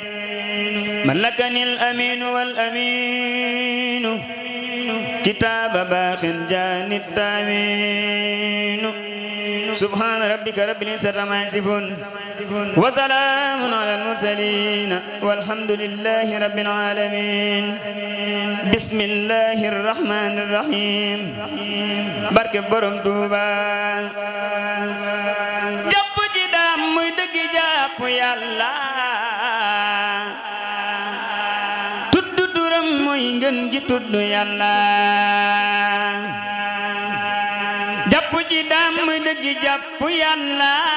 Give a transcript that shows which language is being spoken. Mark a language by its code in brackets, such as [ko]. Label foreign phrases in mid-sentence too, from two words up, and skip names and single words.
[ar] ملكني الأمين والأمين كتاب باق جاني التامين سبحان ربك رب العزة عما يصفون وسلام على المرسلين والحمد لله رب العالمين بسم الله الرحمن الرحيم [wo] barke borom Tuuba jàpp ci daam muy dëgg jàpp Yàlla tudd turam mooy ngën gi tudd Yàlla jàpp ci daam muy dëgg jàpp Yàlla